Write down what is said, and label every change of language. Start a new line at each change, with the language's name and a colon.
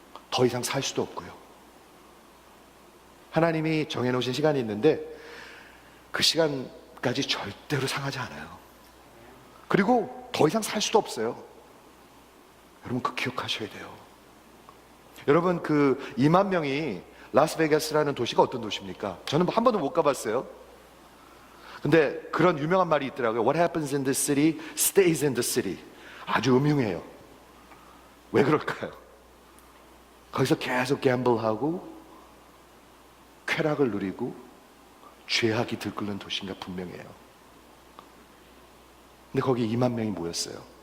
Korean: 더 이상 살 수도 없고요. 하나님이 정해놓으신 시간이 있는데 그 시간까지 절대로 상하지 않아요. 그리고 더 이상 살 수도 없어요. 여러분, 그거 기억하셔야 돼요. 여러분, 그 2만 명이 라스베가스라는 도시가 어떤 도시입니까? 저는 한 번도 못 가봤어요. 근데 그런 유명한 말이 있더라고요.
English: What happens in the city stays in the city.
Korean: 아주 음흉해요. 왜 그럴까요? 거기서 계속 갬블하고 쾌락을 누리고 죄악이 들끓는 도시인가 분명해요. 근데 거기 2만 명이 모였어요.